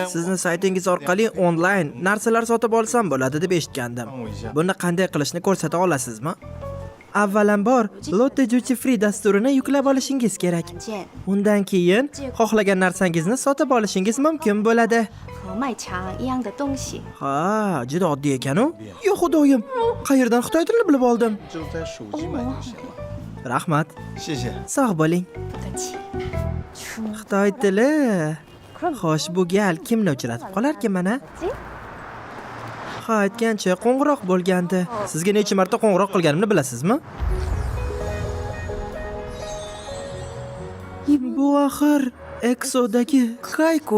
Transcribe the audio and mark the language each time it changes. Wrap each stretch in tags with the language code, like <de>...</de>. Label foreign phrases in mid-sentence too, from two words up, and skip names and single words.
<uz>Sizni saytingiz orqali onlayn narsalar sotib olsam bo'ladi deb eshitgandim. Buni qanday qilishni ko'rsata olasizmi? Avvalambor Lotte Duty Free dasturini yuklab olishingiz kerak.</uz> <zh>件</zh> <uz>Undan keyin xohlagan narsangizni sotib olishingiz mumkin bo'ladi.</uz> <zh>和卖茶一样的东西。</zh> <uz>Ha, juda oddiy ekan-u. Yo xudoyim, qayerdan xitoy tilini bilib oldim?</uz> <zh>就在手机买就行了。</zh> <uz>Rahmat.</uz> <zh>谢谢。</zh> <uz>Sog' bo'ling.</uz> <zh>不客气。</zh> <uz>Xitoy tili. Xo'sh, bu gal kimni uchratib qolarkan mana? Ha, aytgancha qo'ng'iroq bo'lgandi. Sizga necha marta qo'ng'iroq qilganimni bilasizmi? Bu axir Exodagi Kayku.</uz>